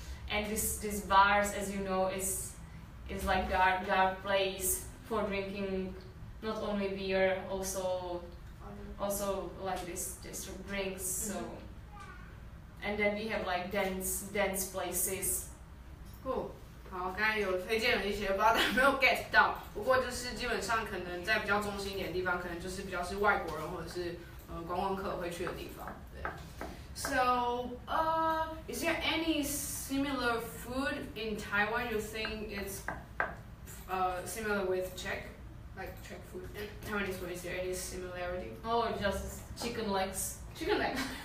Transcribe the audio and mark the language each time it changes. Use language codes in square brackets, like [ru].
[en] And these bars, as you know, is like dark place for drinking not only beer, also like this drinks. So and then we have like dance places. Cool. [zh] 好，刚才有推荐了一些，不知道大家有没有 get 到。不过就是基本上可能在比较中心一点的地方，可能就是比较是外国人或者是观光客会去的地方。对。 [en] So, is there any similar food in Taiwan you think it's similar with Czech, like Czech food? Taiwanese food, is there any similarity? Oh, just chicken legs. Chicken legs.